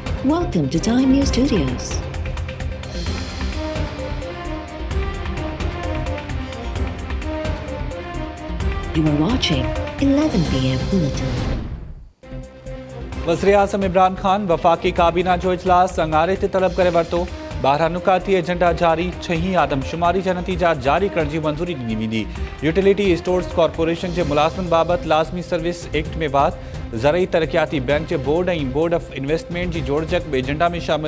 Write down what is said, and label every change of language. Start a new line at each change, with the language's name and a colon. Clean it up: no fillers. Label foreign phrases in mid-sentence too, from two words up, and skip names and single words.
English: Welcome to Time News Studios. You are watching 11 p.m. Bulletin.
Sindhi: वज़ीर-ए-आज़म इमरान खान वफ़ाक़ी काबीना जो इजलास संगारे ते तलब करे वरितो। 12 नुकाती एजेंडा जारी, 6 आदमशुमारी जा नतीजा जारी करण जी मंजूरी ॾिनी वेंदी। यूटिलिटी स्टोर्स कॉर्पोरेशन जे मुलाज़िमनि बाबति लाज़मी सर्विस एक्ट में बात, ज़रई तरक़ियाती बैंक जे बोर्ड ऐं बोर्ड ऑफ इन्वेस्टमेंट जी जोड़जक बि एजेंडा में शामिल।